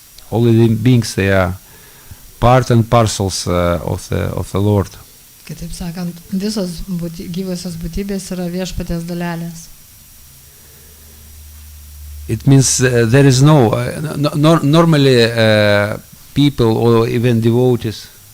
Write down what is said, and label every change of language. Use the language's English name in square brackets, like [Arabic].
[English] All living beings, they are part and parcels of the Lord. [Lithuanian] Kitaip sakant, visos gyvosios būtybės yra viešpaties dalelės. [English] It means there is normally people or even devotees.